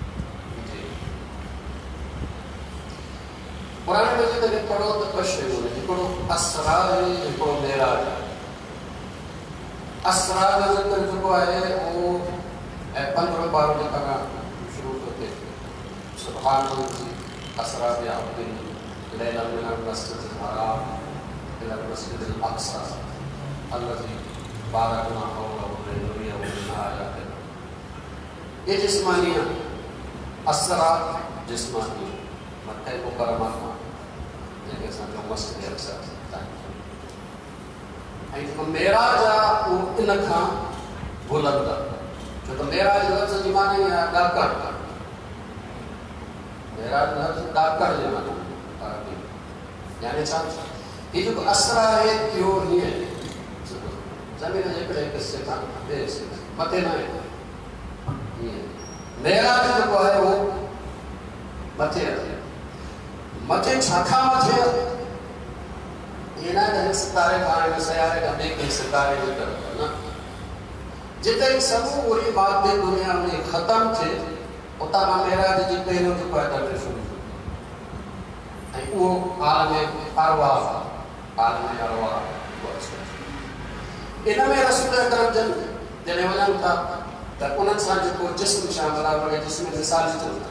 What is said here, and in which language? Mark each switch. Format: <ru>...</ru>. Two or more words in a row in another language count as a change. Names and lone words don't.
<sd>क़ुरान मजीद में पढ़ो त ॿ शयूं आहिनि, हिकिड़ो असरा आहे, हिकिड़ो मेराज आहे। असरा जो ज़िक्र जेको आहे उहो 15 पारो जेका शुरू थो थिए</sd> <ar>سبحان الله أسرى بعبده ليلا من المسجد الحرام إلى المسجد الأقصى الذي باركنا حوله لنريه من آياتنا.</ar> <sd>ये जिस्मानी असरा जिस्मानी मक्का मुकरमा जेके असांजो मस्जिद अक़सा ऐं जेको मेराज आहे उहो इन खां बुलंद आहे। छो त मेराज लफ़्ज़ जी माना आहे ॾाकण। मेराज लफ़्ज़ ॾाकण जे माना यानी छा</sd> <ur>یہ جو اسرا ہے کیوں نہیں ہے</ur> <sd>जमीन जे हिकिड़े हिस्से खां ॿिए हिस्से मथे न आहे। मेराज जेको आहे उहो मथे आहे। मथे छा खां मथे आहे? ये ना हिन सितारे खां हिन सयारे खां ॿिए कंहिं सितारे जी तरफ़ न, जिते समूरी मादी दुनिया में खत्म थे उता मां मेराज जी पहिरियों जो पैदा शुरू ऐं वो आलम अरवाह इन में रसूल अकरम जन जने वञनि था त उन्हनि सां जेको जिस्म शामिल आहे उनखे जिस्म मिसाली चवनि था।</sd>